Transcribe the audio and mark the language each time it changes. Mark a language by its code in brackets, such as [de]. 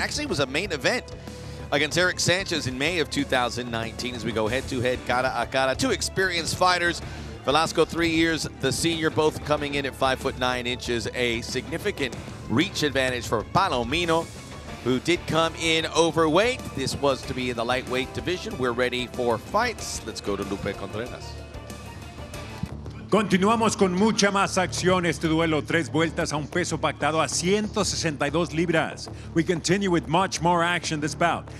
[en] Actually, it was a main event against Eric Sanchez in May of 2019 as we go head-to-head, cara-a-cara. Two experienced fighters. Velasco, 3 years, the senior, both coming in at 5'9". A significant reach advantage for Palomino, who did come in overweight. This was to be in the lightweight division. We're ready for fights. Let's go to Lupe Contreras. [es] Continuamos con mucha más acción. Este duelo, 3 vueltas a un peso pactado a 162 libras. [en] We continue with much more action this bout.